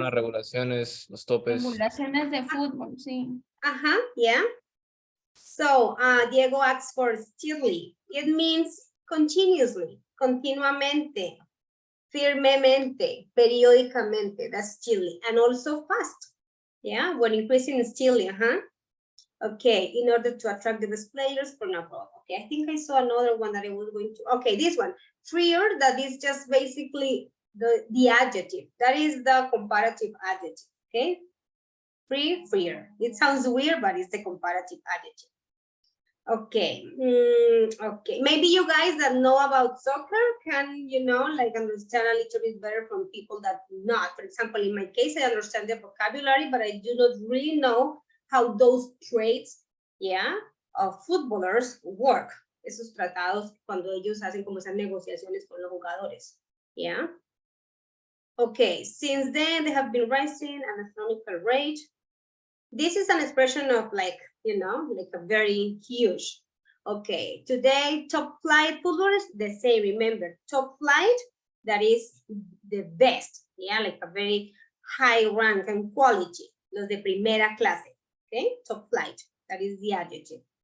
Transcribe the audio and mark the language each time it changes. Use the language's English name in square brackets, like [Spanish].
[Spanish] Las regulaciones, los topes. Regulaciones de fútbol, sí. [English] Yeah. So, Diego asks for steadily. It means continuously, [Spanish] continuamente, firmemente, periódicamente. [English] That's steadily. And also fast. Yeah, when increasing steadily, Okay, in order to attract the best players for abroad. Okay, I think I saw another one that I was going to. Okay, this one. Freer, that is just basically the adjective. That is the comparative adjective. Okay, free, freer. It sounds weird, but it's the comparative adjective. Okay, okay. Maybe you guys that know about soccer can, you know, like understand a little bit better from people that do not. For example, in my case, I understand the vocabulary, but I do not really know how those traits, yeah, of footballers work. [Spanish] Esos tratados cuando ellos hacen como esas negociaciones con los jugadores, yeah. [English] Okay, since then they have been rising at an astronomical rate. This is an expression of like, you know, like a very huge. Okay, today top flight footballers, the same, remember, top flight, that is the best, yeah, like a very high rank and quality, [Spanish] los de primera clase, [English] okay, top flight, that is the adjective.